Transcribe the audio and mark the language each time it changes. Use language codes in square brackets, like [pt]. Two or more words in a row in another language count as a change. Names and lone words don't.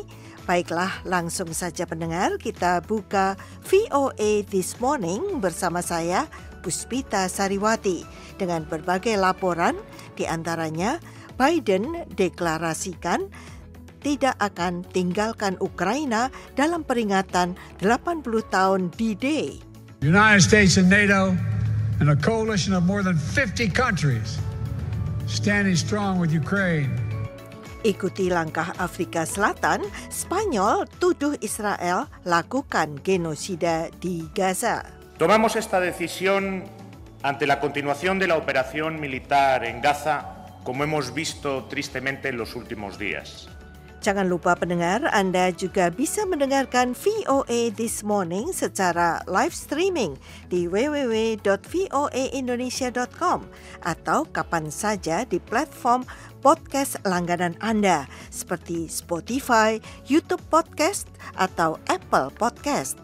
[id] Baiklah, langsung saja pendengar, kita buka VOA This Morning bersama saya, Puspita Sariwati, dengan berbagai laporan, diantaranya Biden deklarasikan tidak akan tinggalkan Ukraina dalam peringatan 80 tahun D-Day. [en] The United States and NATO and a coalition of more than 50 countries standing strong with Ukraine. [id] Ikuti langkah Afrika Selatan, Spanyol tuduh Israel lakukan genosida di Gaza. [es] Tomamos esta decisión ante la continuación de la operación militar en Gaza, como hemos visto tristemente en los últimos días. [id] Jangan lupa pendengar, Anda juga bisa mendengarkan VOA This Morning secara [en] live streaming [id] di www.voaindonesia.com atau kapan saja di platform podcast langganan Anda seperti Spotify, YouTube Podcast, atau Apple Podcast.